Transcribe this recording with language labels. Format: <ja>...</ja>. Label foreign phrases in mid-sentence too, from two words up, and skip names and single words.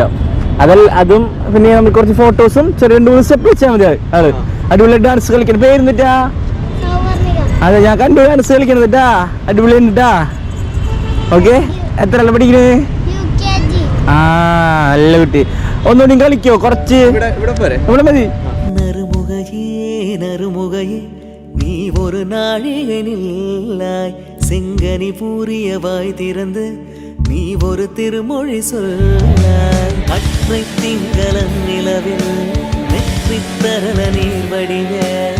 <ml>അതും പിന്നെ നമുക്ക് കുറച്ച് ഫോട്ടോസും ചെറിയ 2-3 സ്റ്റെപ്പ് വെച്ചാൽ മതി. അത് അടിപൊളി ഡാൻസ് കളിക്കണം. പേരുന്നിട്ടാ? അതെ, ഞാൻ കണ്ടു ഡാൻസ് കളിക്കണതാ. അടിപൊളി ഉണ്ടിട്ടാ. ഓക്കെ, എത്രയല്ല പഠിക്കുന്നത്? നല്ല കുട്ടി. ഒന്നുകൂടി കളിക്കോ? കുറച്ച് ഇവിടെ മതി.</ml> <ta>நீ ஒரு நாழிகனில்லாய் செங்கனி பூரியவாய் திறந்து நீ ஒரு திருமொழி சொல்லாய் அற்றை திங்களன் நிலவில் நெற்றித்தரல நீர் வடிய</ta>